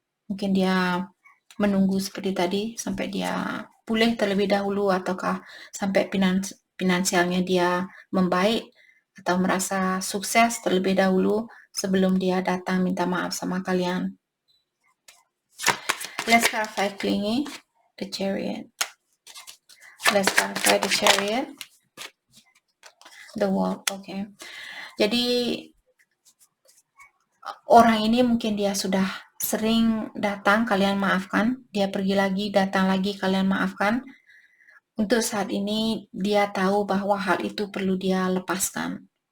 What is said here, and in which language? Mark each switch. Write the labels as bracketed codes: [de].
[id] Mungkin dia menunggu seperti tadi sampai dia pulih terlebih dahulu, ataukah sampai finansialnya dia membaik atau merasa sukses terlebih dahulu sebelum dia datang minta maaf sama kalian. [en] Let's clarify clingy, the Chariot. Let's clarify the Chariot, the World. Okay. [id] Jadi orang ini mungkin dia sudah sering datang, kalian maafkan. Dia pergi lagi, datang lagi, kalian maafkan. Untuk saat ini, dia tahu bahwa hal itu perlu dia lepaskan.